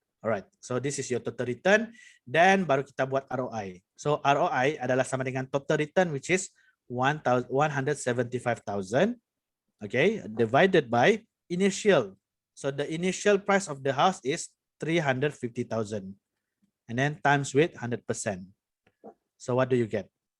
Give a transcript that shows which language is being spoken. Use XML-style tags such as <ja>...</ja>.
<en>Alright, so this is your total return.</en> <ms>Then baru kita buat ROI. So ROI adalah sama dengan total return,</ms> <en>which is 175,000. Okay, divided by initial. So the initial price of the house is 350,000. And then times with 100%. So what do you get?</en>